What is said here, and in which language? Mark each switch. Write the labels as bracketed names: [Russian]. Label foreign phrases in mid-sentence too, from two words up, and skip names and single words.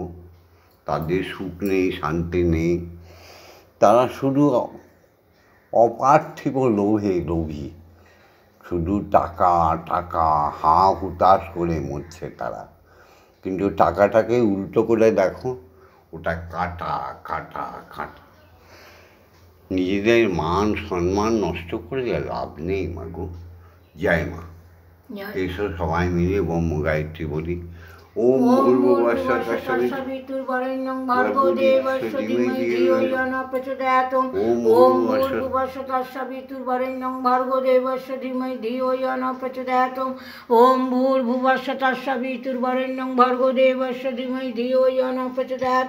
[Bangla] তাদের সুখ নেই, শান্তি নেই, তারা শুধু অপার্থিব লোভে লোভী, শুধু টাকা টাকা হাঁ হুতাশ করে মরছে তারা। কিন্তু টাকাটাকে উল্টো করে দেখো, ওটা কাটা কাটা কাটা। নিজেদের মান সম্মান নষ্ট করে লাভ নেই মাগো। জয় মা। এসো সবাই মিলে ব্রহ্ম গায়ত্রী বলি। [Sanskrit] ওম ভূর্ভুবস্সুঃ তৎসবিতুর্বরেণ্যং ভর্গো দেবস্য ধীমহি ধিয়ো ইয়ো নঃ প্রচোদয়াৎ। ওম ভূর্ভুবস্সুঃ তৎসবিতুর্বরেণ্যং ভর্গো দেবস্য ধীমহি ধিয়ো ইয়ো নঃ প্রচোদয়াৎ। ওম ভূর্ভুবস্সুঃ তৎসবিতুর্বরেণ্যং ভর্গো দেবস্য ধীমহি ধিয়ো ইয়ো নঃ প্রচোদয়াৎ।